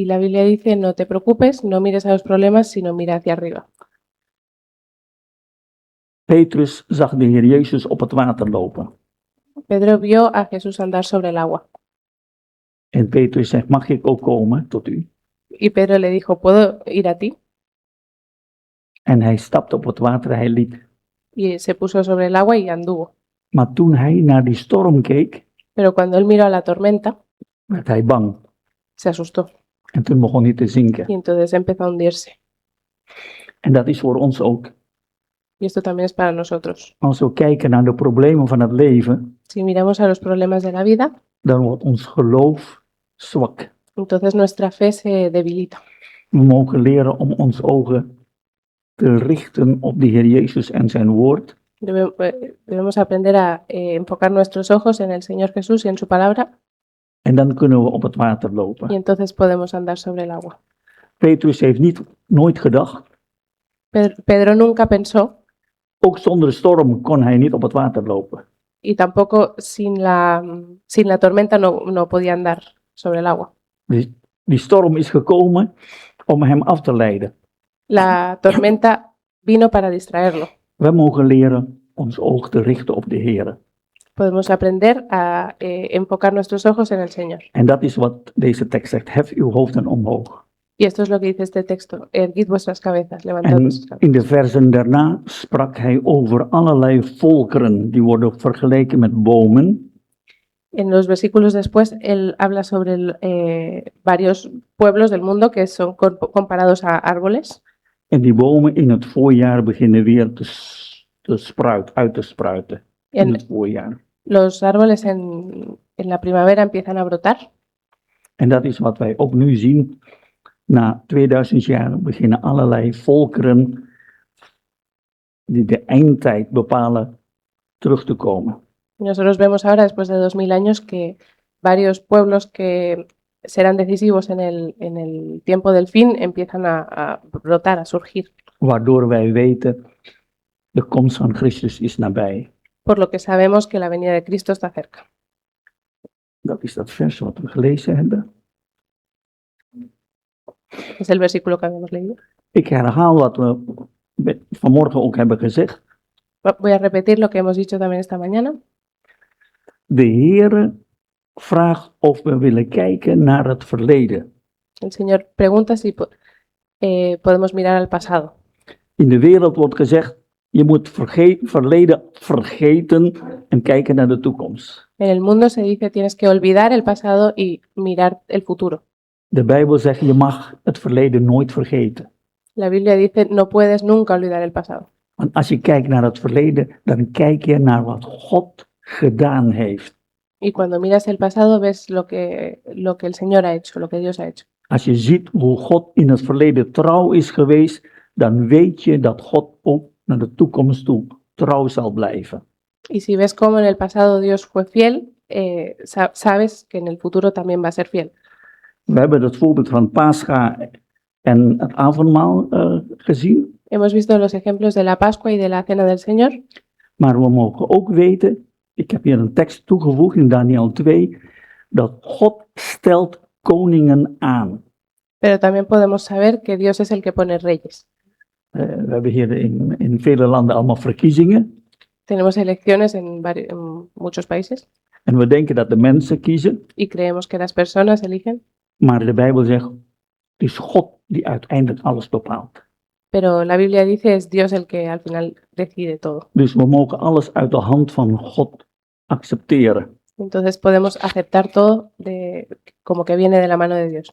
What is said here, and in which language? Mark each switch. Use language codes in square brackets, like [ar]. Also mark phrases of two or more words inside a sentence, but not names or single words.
[es] Y la Biblia dice, no te preocupes, no mires a los problemas, sino mira hacia arriba. [nl] Petrus zag de Heer Jezus op het water lopen. [es] Pedro vio a Jesús andar sobre el agua. [nl] En Petrus zegt, mag ik ook komen tot u? [es] Y Pedro le dijo, ¿puedo ir a ti? [nl] En hij stapte op het water, hij liep. [es] Y se puso sobre el agua y anduvo. [nl] Maar toen hij naar die storm keek, [es] Pero cuando él miró a la tormenta, [nl] werd hij bang. [es] se asustó. [nl] En toen begon hij te zinken. [es] Y entonces empezó a hundirse. [nl] En dat is voor ons ook. [es] Y esto también es para nosotros. [nl] Als we kijken naar de problemen van het leven, [es] Si miramos a los problemas de la vida, [nl] dan wordt ons geloof zwak. [es] entonces nuestra fe se debilita. [nl] We mogen leren om onze ogen te richten op de Heer Jezus en zijn woord. [es] Debemos aprender a enfocar nuestros ojos en el Señor Jesús y en su palabra, [nl] En dan kunnen we op het water [es] y [nl] lopen. [es] entonces podemos andar sobre el agua. [nl] Petrus heeft nooit gedacht, [es] Pedro nunca pensó, [nl] ook zonder storm kon hij niet op het water lopen. [es] y tampoco sin la tormenta no podía andar sobre el agua. [nl] Die storm is gekomen om hem af te leiden. [es] La tormenta vino para distraerlo. [nl] We mogen leren ons oog te richten op de Heer. [es] Podemos aprender a enfocar nuestros ojos en el Señor. [nl] En dat is wat deze tekst zegt. Hef uw hoofden omhoog. [es] Y esto es lo que dice este texto. Erguid vuestras cabezas, levantad [nl] En [es] vuestras cabezas. [nl] in de versen daarna sprak hij over allerlei volkeren. Die worden vergeleken met bomen. [es] En los versículos después, él habla sobre varios pueblos del mundo que son comparados a árboles. [nl] En die bomen in het voorjaar beginnen weer uit te spruiten. In En het voorjaar. [es] los árboles en la primavera empiezan a brotar. [nl] En dat is wat wij ook nu zien. Na 2000 jaar beginnen allerlei volkeren die de eindtijd bepalen terug te komen. [es] Y nosotros vemos ahora, después de 2000 años, que varios pueblos que serán decisivos en el tiempo del fin empiezan a brotar, a surgir. [nl] Waardoor wij weten, de komst van Christus is nabij. [es] Por lo que sabemos que la venida de Cristo está cerca. [nl] Dat is dat vers wat we gelezen hebben. [es] Es el versículo que habíamos leído. [nl] Ik herhaal wat we vanmorgen ook hebben gezegd. [es] Voy a repetir lo que hemos dicho también esta mañana. [nl] De Heere vraagt of we willen kijken naar het verleden. [es] El Señor pregunta si podemos mirar al pasado. [nl] In de wereld wordt gezegd, je moet verleden vergeten en kijken naar de toekomst. [es] En el mundo se dice tienes que olvidar el pasado y mirar el futuro. [nl] De Bijbel zegt, je mag het verleden nooit vergeten. [es] La Biblia dice no puedes nunca olvidar el pasado. [nl] Want als je kijkt naar het verleden, dan kijk je naar wat God gedaan heeft. [es] Y cuando miras el pasado ves lo que el Señor ha hecho, lo que Dios ha hecho. [nl] Als je ziet hoe God in het verleden trouw is geweest, dan weet je dat God ook naar de toekomst toe trouw zal blijven. [es] Y si ves cómo en el pasado Dios fue fiel, sabes que en el futuro también va a ser fiel. [nl] We hebben het voorbeeld van Pascha en het avondmaal gezien. [es] Hemos visto los ejemplos de la Pascua y de la Cena del Señor, [nl] Maar we mogen ook weten, ik heb hier een tekst toegevoegd in Daniel 2, dat God stelt koningen aan. [es] pero también podemos saber que Dios es el que pone reyes. [nl] We hebben hier in vele landen allemaal verkiezingen. [es] Tenemos elecciones en muchos países [nl] En we denken dat de mensen kiezen. [es] y creemos que las personas eligen, [nl] Maar de Bijbel zegt, het is God die uiteindelijk alles bepaalt. [es] pero la Biblia dice es Dios el que al final decide todo. [nl] Dus we mogen alles uit de hand van God accepteren. [es] Entonces podemos aceptar todo como que viene de la mano de Dios.